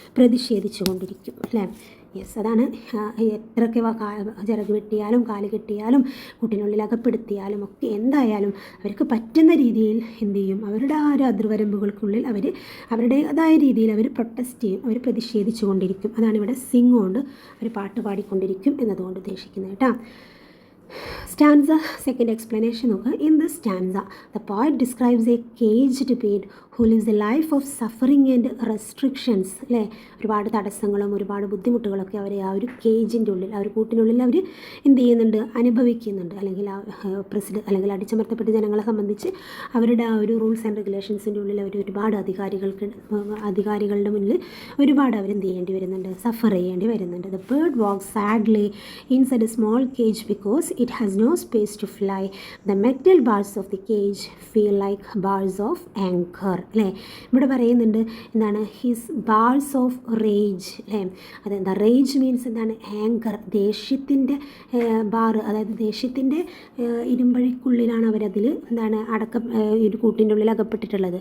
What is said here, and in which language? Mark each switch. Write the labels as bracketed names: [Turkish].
[Malayalam] പ്രതിഷേധിച്ചു കൊണ്ടിരിക്കും അല്ലേ? യെസ്, അതാണ് എത്രയൊക്കെ ചിറക് വെട്ടിയാലും കാല് കെട്ടിയാലും കൂട്ടിനുള്ളിൽ അകപ്പെടുത്തിയാലും ഒക്കെ എന്തായാലും അവർക്ക് പറ്റുന്ന രീതിയിൽ എന്ത് ചെയ്യും? അവരുടെ ആ ഒരു അതിർവരമ്പുകൾക്കുള്ളിൽ അവർ അവരുടേതായ രീതിയിൽ അവർ പ്രൊട്ടസ്റ്റ് ചെയ്യും, അവർ പ്രതിഷേധിച്ചു കൊണ്ടിരിക്കും. അതാണ് ഇവിടെ സിംഗ് കൊണ്ട് അവർ പാട്ട് പാടിക്കൊണ്ടിരിക്കും എന്നതുകൊണ്ട് ഉദ്ദേശിക്കുന്നത് കേട്ടോ. [English] Stanza, second explanation [Malayalam] നോക്കുക. [English] In this stanza, the poet describes a caged bird who lives a life of suffering and restrictions അല്ലേ? [Malayalam] ഒരുപാട് തടസ്സങ്ങളും ഒരുപാട് ബുദ്ധിമുട്ടുകളൊക്കെ അവർ ആ ഒരു കേജിൻ്റെ ഉള്ളിൽ, ആ ഒരു കൂട്ടിനുള്ളിൽ അവർ എന്ത് ചെയ്യുന്നുണ്ട്? അനുഭവിക്കുന്നുണ്ട്. അല്ലെങ്കിൽ അല്ലെങ്കിൽ അടിച്ചമർത്തപ്പെട്ട ജനങ്ങളെ സംബന്ധിച്ച് അവരുടെ ആ ഒരു റൂൾസ് ആൻഡ് റെഗുലേഷൻസിൻ്റെ ഉള്ളിൽ അവർ ഒരുപാട് അധികാരികളുടെ മുന്നിൽ ഒരുപാട് അവരെന്ത് ചെയ്യേണ്ടി വരുന്നുണ്ട്? സഫർ ചെയ്യേണ്ടി വരുന്നുണ്ട്. [English] The bird walks sadly inside a small cage because it has no space to fly. The metal bars of the cage feel like bars of anger. [Malayalam] അല്ലേ, ഇവിടെ പറയുന്നുണ്ട് എന്താണ്, [English] His bars of rage. [Malayalam] അല്ലേ, അതെന്താ, റേജ് മീൻസ് എന്താണ്, anchor, ദേഷ്യത്തിൻ്റെ bar, അതായത് ദേഷ്യത്തിൻ്റെ ഇരുമ്പഴിക്കുള്ളിലാണ് അവരതിൽ എന്താണ് ഒരു കൂട്ടിൻ്റെ ഉള്ളിൽ അകപ്പെട്ടിട്ടുള്ളത്.